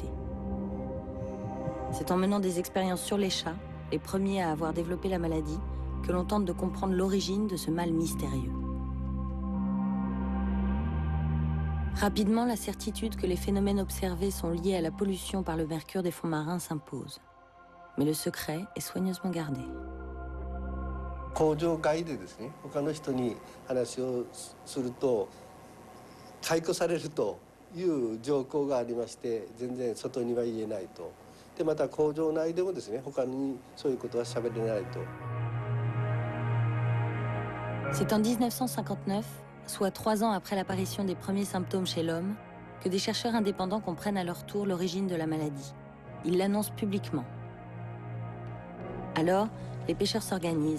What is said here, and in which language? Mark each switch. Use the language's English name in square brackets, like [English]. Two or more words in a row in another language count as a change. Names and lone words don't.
[French] C'est en menant des expériences sur les chats, les premiers à avoir développé la maladie, que l'on tente de comprendre l'origine de ce mal mystérieux. Rapidement, la certitude que les phénomènes observés sont liés à la pollution par le mercure des fonds marins s'impose. Mais le secret est soigneusement gardé. [Japanese] 工場外でですね、他の人に話をすると解雇されるという条項がありまして、全然外には言えないと。でまた工場内でもですね、他にそういうことは喋れないと。 [French] C'est en 1959, soit 3 ans après l'apparition des premiers symptômes chez l'homme, que des chercheurs indépendants comprennent à leur tour l'origine de la maladie. Ils l'annoncent publiquement. Alors, les pêcheurs s'organisent.